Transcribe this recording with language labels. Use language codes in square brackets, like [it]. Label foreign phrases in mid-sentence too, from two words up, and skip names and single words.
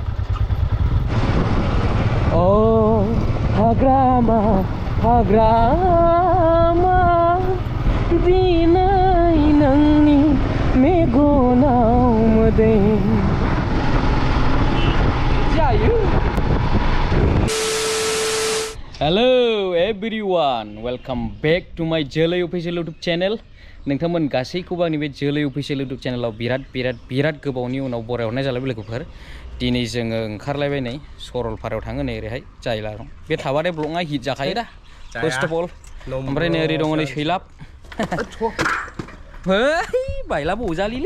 [brx] Oh Hagrama Hagrama Dinai nangni megonau made. [en] Hello everyone, welcome back to my Jelly Official YouTube channel. [brx] नोंथांमोन गासैखौबो आंनि बे जोलै अफिसियेल इउटुब चेनेलाव बिराद गोबावनि उनाव बरायहरनाय जालायबाय लोगोफोर। दिनै जोङो ओंखारलायबाय नै सरलपारायाव थाङो नै ओरैहाय जायलारं। बे थाबाथाय ब्लगआ हिट जाखायो दा [en] first of all. [brx] ओमफ्राय नै ओरै दङ नै सैलाब। है बायलाबो अजालिलै।